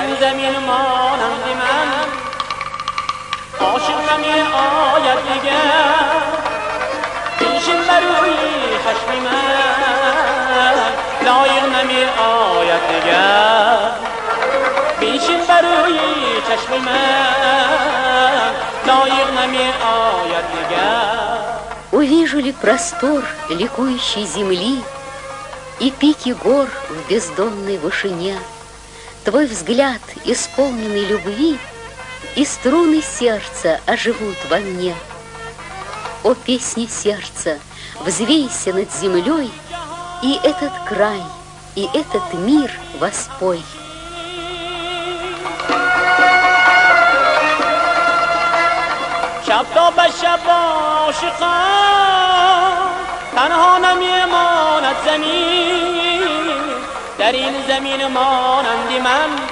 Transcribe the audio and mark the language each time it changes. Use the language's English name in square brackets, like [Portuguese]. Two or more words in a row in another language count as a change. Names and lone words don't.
[Tajik] زمین مانند من عاشق نمی آید دیگر بنشین بر روی چشم من لایق نمی آید دیگر بنشین بر روی چشم من لایق نمی آید دیگر. [Russian] Увижу ли простор ликующей земли и пики гор в бездонной вышине, твой взгляд, исполненный любви, и струны сердца оживут во мне. О, песня сердца, взвейся над землей, и этот край, и этот мир воспой. [Tajik] شب تا به شب عاشقان تنها نمیماند زمین در این زمین مانند من